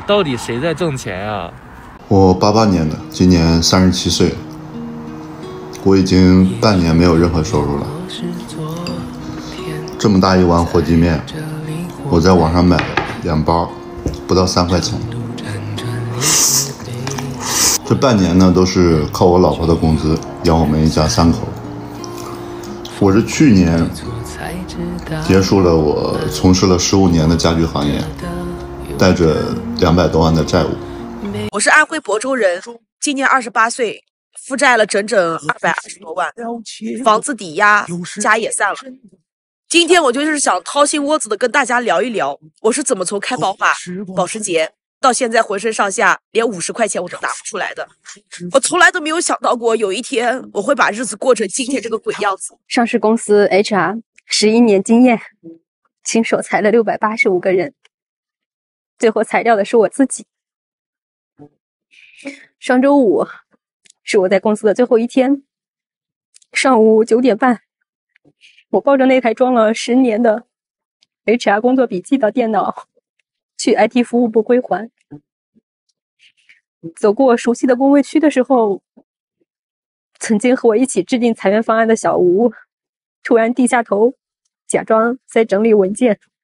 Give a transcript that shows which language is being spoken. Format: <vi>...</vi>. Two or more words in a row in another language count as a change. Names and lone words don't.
<zh>到底誰在掙錢啊？我88年的，今年37歲，我已經半年沒有任何收入了。這麼大一碗火雞麵，我在網上買2包，不到3塊錢。這半年呢，都是靠我老婆的工資養我們一家3口。我是去年結束了我從事了15年的家具行業，帶着200多萬的債務。我是安徽亳州人，今年28歲，負債了整整220多萬，房子抵押，家也散了。今天我就是想掏心窩子的跟大家聊一聊，我是怎麼從開寶馬、保時捷到现在浑身上下連50塊錢我都拿不出來的。我從來都沒有想到過有一天我會把日子過成今天這個鬼樣子。上市公司 HR11年經驗，親手裁了685個人，最後裁掉的是我自己。上周五是我在公司的最後一天，上午9點半，我抱着那台裝了10年的 HR 工作筆記的電腦去 IT 服務部歸還。走過熟悉的工位區的時候，曾經和我一起制定裁員方案的小吳突然低下頭，假裝在整理文件。</zh>